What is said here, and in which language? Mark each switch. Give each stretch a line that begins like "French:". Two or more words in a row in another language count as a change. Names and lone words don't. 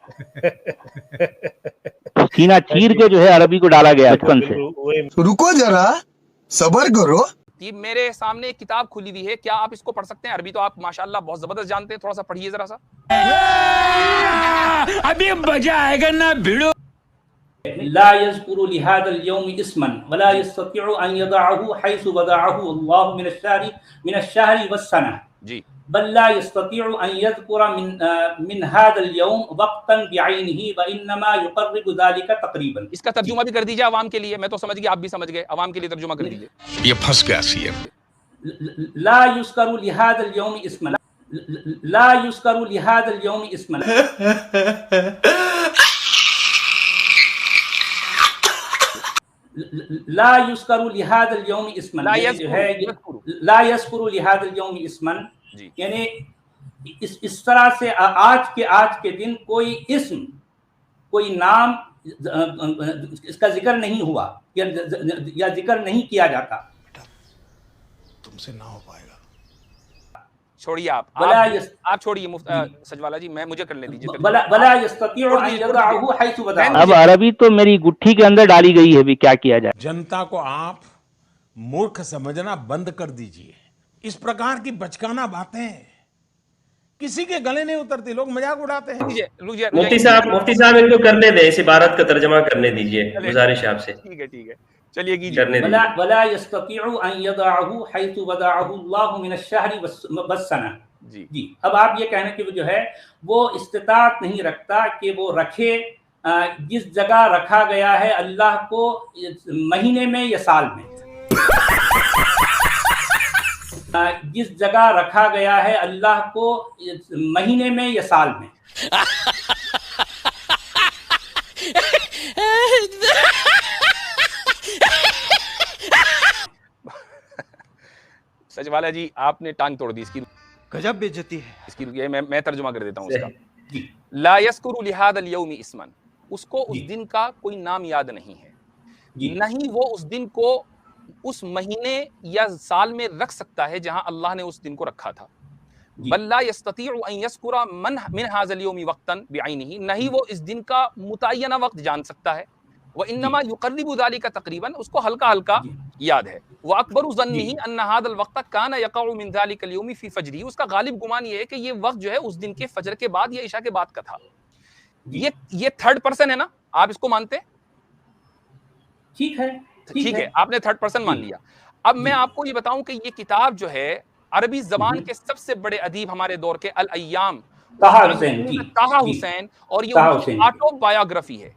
Hindi: सीना चीर के जो है अरबी को डाला गया बचपन से। रुको जरा, सब्र करो। मेरे सामने एक किताब खुली हुई है, क्या आप इसको पढ़ सकते हैं? अरबी तो आप माशाल्लाह बहुत जबरदस्त जानते हैं, थोड़ा सा पढ़िए जरा सा। अभी मजा आएगा ना भिड़ो।
Arabic: لا يذكر لهذا اليوم اسما ولا يستطيع أن يدعه حيث وضعه الله من الشهر والسنة
Hindi: जी,
Arabic: بل لا يستطيع أن يذكر من هذا اليوم وقتا بعينه وإنما يقرب ذلك تقريبا.
Hindi: इसका तर्जुमा भी कर दीजिए आवाम के लिए। मैं तो समझ गया, आप भी समझ गए, आवाम के लिए तर्जुमा कर दीजिए। ये फंस गया सीएम।
Arabic: لا يذكر لهذا اليوم اسما، لا يذكر لهذا اليوم اسما. لا يذكر لهذا اليوم اسما، لا يذكر لهذا اليوم اسما,
Hindi: यानी इस तरह से आज के दिन कोई इस्म, कोई नाम इसका जिक्र नहीं हुआ या जिक्र नहीं किया जाता। तुमसे ना हो पाएगा। छोड़िए आप छोड़िए सजवाला जी, मैं मुझे करने दीजिए। अब अरबी तो मेरी गुट्ठी के अंदर डाली गई है, भी क्या किया जाए। जनता को आप मूर्ख समझना बंद कर दीजिए। इस प्रकार की बचकाना बातें किसी के गले नहीं उतरती, लोग मजाक उड़ाते हैं। मुफ्ती साहब इनको करने दें, इस इबारत का तर्जमा करने दीजिए, गुजारिश आपसे। ठीक है, चलिए कीजिए।
Arabic: ولا يستطيع أن يدعه حيث وضعه الله من الشهر والسنة.
Hindi: जी, अब आप ये कहने की जो है वो इस्तिताअत नहीं रखता कि वो रखे जिस जगह रखा गया है अल्लाह को, महीने में या साल में। जिस जगह रखा गया है अल्लाह को, महीने में या साल में। सजवाला जी, आपने टांग तोड़ दी इसकी। गजब बेइज्जती है इसकी। मैं तर्जुमा कर देता हूँ उसका।
Arabic: لا يذكر لهذا اليوم اسما,
Hindi: उसको उस दिन का कोई नाम याद नहीं है, नहीं वो उस दिन को उस महीने या साल में रख सकता है जहां अल्लाह ने उस दिन को रखा था।
Arabic: بل لا يستطيع أن يذكر من هذا اليوم وقتا بعينه,
Hindi: नहीं वो इस दिन का मुतय्यना वक्त जान सकता है।
Arabic: وإنما يقرب ذلك تقريبا,
Hindi: उसको हल्का हल्का याद है।
Arabic: وأكبر ظنه أن هذا الوقت كان يقع من ذلك اليوم في فجره,
Hindi: उसका गालिब गुमान ये है कि ये वक्त जो है उस दिन के फजर के बाद या इशा के बाद का था। ये
English: third person
Hindi: है ना, आप इसको मानते हैं? ठीक है, आपने
English: third person
Hindi: मान लिया। अब मैं आपको ये बताऊं कि ये किताब जो है अरबी जबान के सबसे बड़े अदीब हमारे दौर के अल अय्याम ताहा हुसैन, और ये उनकी ऑटोबायोग्राफी है।